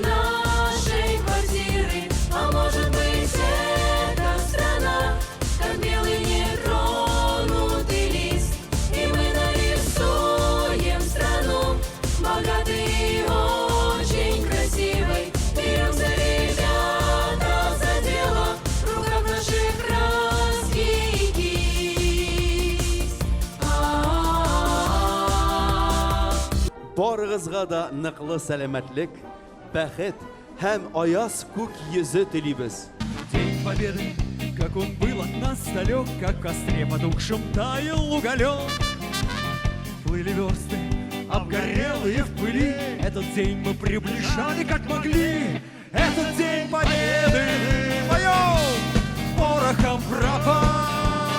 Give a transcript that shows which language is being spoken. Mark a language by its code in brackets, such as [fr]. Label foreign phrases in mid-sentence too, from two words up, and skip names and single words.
[ru] нашей квартиры, а может быть, это страна, как белый нетронутый лист, и мы нарисуем страну богатой и очень красивой. Беремся, ребята, за дело, в руках наших краски и кисть. [tt] Барыгызга да ныклы сәламәтлек, бәхет һәм аяз күк йөзе телибез. [ru] День Победы, как он был от нас далек, как в костре потухшем таял уголек. Плыли версты, обгорелые в пыли, этот день мы приближали как могли. Этот день Победы поем порохом пропах.